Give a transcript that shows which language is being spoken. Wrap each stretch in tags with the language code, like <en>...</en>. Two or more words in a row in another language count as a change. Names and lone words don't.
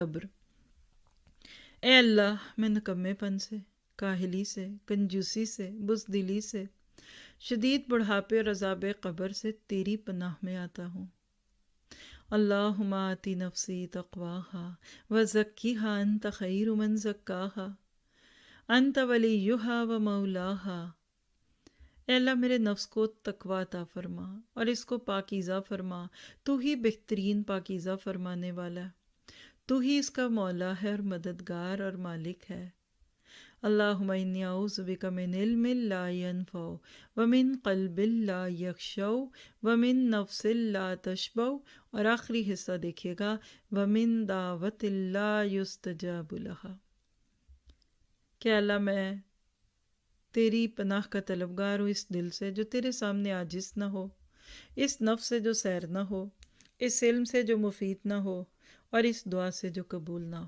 <ur>صبر۔ اے اللہ میں نکمے پن سے، کاہلی سے، کنجوسی سے، بزدلی سے، شدید بڑھاپے اور عذاب قبر سے تیری پناہ میں آتا ہوں۔</ur> <ar>اللہم آتی نفسی تقواہا وزکیہا انت خیر من زکاہا انت ولیہا و مولاہا۔</ar> <ur>اے اللہ میرے نفس کو تقوی عطا فرما اور اس کو پاکیزہ فرما، تو ہی بہترین پاکیزہ فرمانے والا ہے، تو ہی اس کا مولا ہے اور مددگار اور مالک ہے۔</ur> <ar>اللہم انی اعوذ بک من علم لا ینفع ومن قلب لا یخشع ومن نفس لا تشبع،</ar> <ur>اور آخری حصہ دیکھیے گا،</ur> <ar>ومن دعوت لا یستجاب لہا۔</ar> <ur>کہ اللہ میں تیری پناہ کا طلبگار ہوں اس دل سے جو تیرے سامنے عاجز نہ ہو، اس نفس سے جو سیر نہ ہو، اس علم سے جو مفید نہ ہو، اور اس دعا سے جو قبول نہ ہو۔</ur>